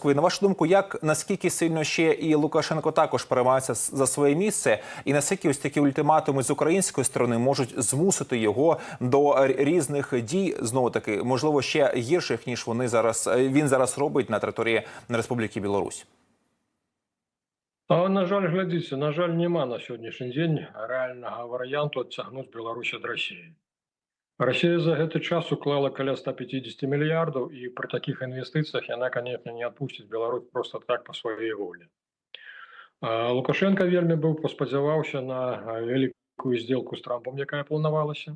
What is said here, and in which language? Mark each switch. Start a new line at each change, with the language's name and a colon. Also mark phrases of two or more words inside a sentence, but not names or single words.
Ukrainian: На вашу думку, наскільки сильно ще і Лукашенко також переймається за своє місце? І наскільки ось такі ультиматуми з української сторони можуть змусити його до різних дій, знову таки, можливо, ще гірших, ніж він зараз робить на території Республіки Білорусь? На жаль,
Belarusian: глядзіце, на жаль, няма на сённяшні дзень рэальнага варыянту адцягнуць Беларусь ад Расіі. Расія за гэты час уклала каля 150 мільярдаў, і пры такіх інвестыцыях яна, конечно, не адпусціць Беларусь просто так па сваёй волі. Лукашенко вельмі быў паспадзяваўся на вялікую сделку з Трампом, якая планавалася.